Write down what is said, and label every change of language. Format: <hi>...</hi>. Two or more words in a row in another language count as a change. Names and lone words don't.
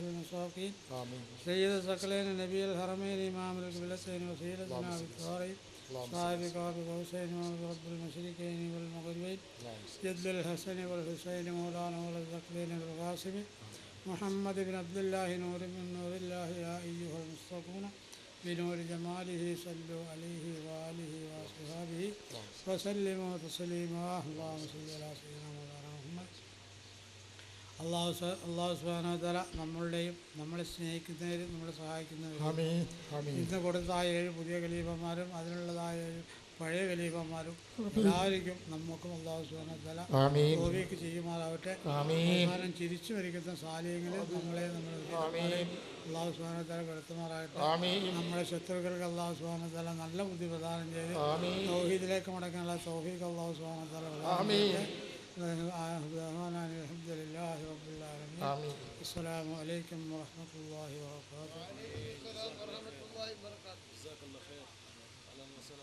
<ar>المساكين سيد الثقلين نبي الحرمين امام القبلتين وسيلتنا بالطارئ صاحب قاب قوسين ورب المشركين والمغربين جد الحسن والحسين مولانا والثقلين القاسم محمد بن عبد الله نور من نور الله يا أيها المصطفون بنور جماله صلوا عليه وآله وأصحابه وسلموا تسليما. اللهم صل على سيدنا مولانا محمد. الله سبحانه وتعالى</ar> <ml>നമ്മളുടെയും നമ്മളെ സ്നേഹിക്കുന്നവരും നമ്മളെ സഹായിക്കുന്നവരും ഇന്ന് കൊടുത്തായ 7 പുതിയ ഖലീഫമാരും അതിനുള്ളതായ 7 പഴയ ഖലീഫമാരും എല്ലാവർക്കും നമുക്കും</ml> <ar>الله سبحانه وتعالى</ar> <ml>തൗഫീഖ് ചെയ്യുമാറാവട്ടെ. അവസാനം ചിരിച്ചു മരിക്കുന്ന സാലിഹ്യങ്ങളിൽ നമ്മളെ</ml> <ar>الله سبحانه وتعالى</ar> <ml>പെടുത്തുമാറാകട്ടെ. നമ്മുടെ ശത്രുക്കൾക്ക്</ml> <ar>الله سبحانه وتعالى</ar> <ml>നല്ല ബുദ്ധി പ്രദാനം ചെയ്ത് തൗഹീദിലേക്ക് മടക്കാനുള്ള തൗഫീഖ്</ml> <ar>الله سبحانه وتعالى</ar> <ml>പ്രദാനം ചെയ്യട്ടെ.</ml> <ar>الحمد لله رب العالمين. السلام عليكم ورحمة الله وبركاته. جزاك الله خير. أهلا وسهلا.</ar>